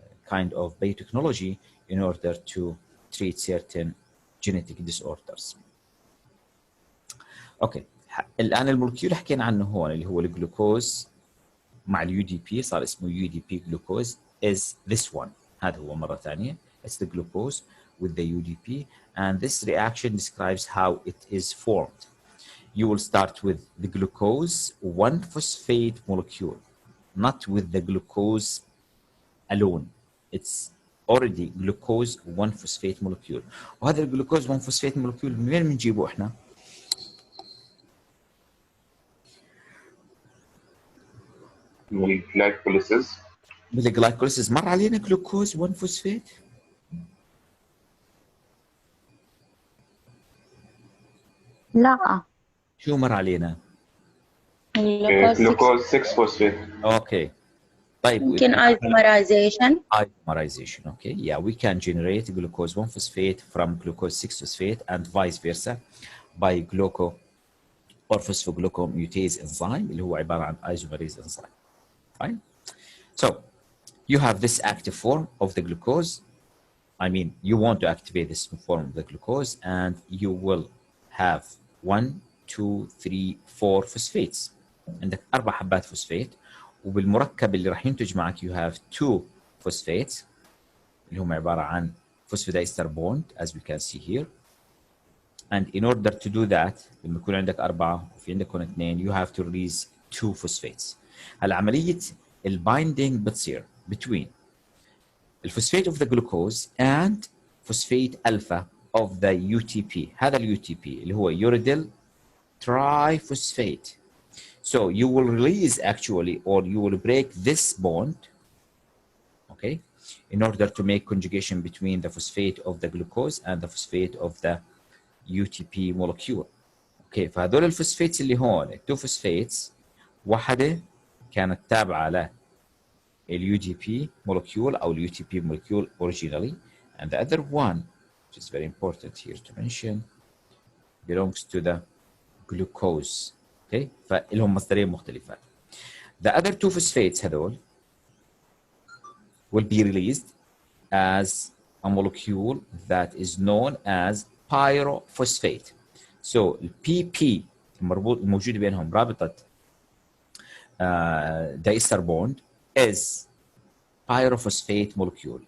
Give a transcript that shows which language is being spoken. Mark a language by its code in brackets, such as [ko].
[en] kind of biotechnology in order to treat certain genetic disorders. [ar] اوكي الان المولكيول حكينا عنه هون اللي هو الجلوكوز مع اليو دي بي صار اسمه يو دي بي جلوكوز is this one. هذا هو مرة ثانية. [en] It's the glucose with the UDP and this reaction describes how it is formed. You will start with the glucose 1-phosphate molecule, not with the glucose alone. It's already glucose 1-phosphate molecule. [ar] وهذا الجلوكوز 1-phosphate molecule من وين بنجيبه احنا؟ الجلايكوليسيس. بالجلايكوليسيس مر علينا جلوكوز 1-phosphate؟ لا شو مر علينا؟ جلوكوز 6 فوسفيت. اوكي طيب يمكن isomerization. [en] Isomerization, okay. Yeah, we can generate glucose 1-phosphate from glucose 6-phosphate and vice versa by gluco or phosphoglucomutase enzyme اللي هو عبارة عن isomerase enzyme. Fine. So you have this active form of the glucose. I mean, you want to activate this form of the glucose and you will have 1, 2, 3, 4 phosphates. [ar] عندك 4 حبات فوسفات وبالمركب اللي راح ينتج معك you have 2 phosphates اللي هم عبارة عن phosphodiester bond as we can see here. [en] And in order to do that لما يكون عندك 4 وفي عندك هون 2 you have to release 2 phosphates. هلا عملية البايندينج بتصير between الفوسفات of the glucose and phosphate alpha of the UTP. [ar] هذا ال UTP اللي هو uridyl triphosphate. [en] So you will release actually or you will break this bond, okay, in order to make conjugation between the phosphate of the glucose and the phosphate of the UTP molecule. Okay, فهذول الفوسفيتس اللي هون التو phosphates واحدة كانت تابعة ل UDP molecule أو UTP molecule originally, and the other one, which is very important here to mention, belongs to the glucose. [ar] Okay, فلهم مصدرين مختلفات. [en] The other two phosphates هذول will be released as a molecule that is known as pyrophosphate. So PP الموجود بينهم رابطة diester bond is pyrophosphate molecule.